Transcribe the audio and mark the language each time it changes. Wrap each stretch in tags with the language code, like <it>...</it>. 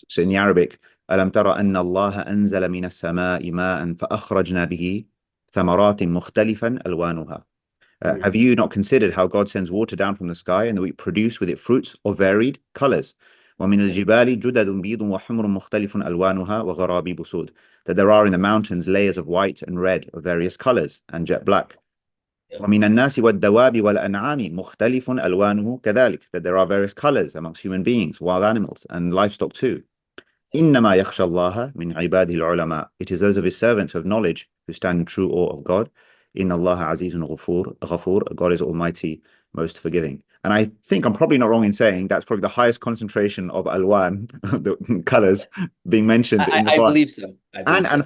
<en>So in the Arabic,</en> <ar>ألم تر أن الله أنزل من السماء ماء فأخرجنا به ثمرات مختلفا ألوانها. Mhm.</ar> <en>Have you not considered how God sends water down from the sky and that we produce with it fruits of varied colors?</en> <ar>ومن</ar> <en>Yeah,</en> <ar>الجبال جدد بيض وحمر مختلف ألوانها وغرابيب سود.</ar> <en>That there are in the mountains layers of white and red of various colors and jet black. yeah,</en> <ar>ومن الناس والدواب والأنعام مختلف ألوانه كذلك.</ar> <en>That there are various colors amongst human beings, wild animals, and livestock too.</en> <ar>إنما يخشى الله من عباده العلماء.</ar> <en>It is those of his servants of knowledge who stand in true awe of God.</en> <ar>إن الله عزيز غفور.</ar> <en>God is almighty, most forgiving. And I think I'm probably not wrong in saying that's probably the highest concentration of alwan, the yeah. colors, being mentioned in the I Quran. believe so. I believe And</en>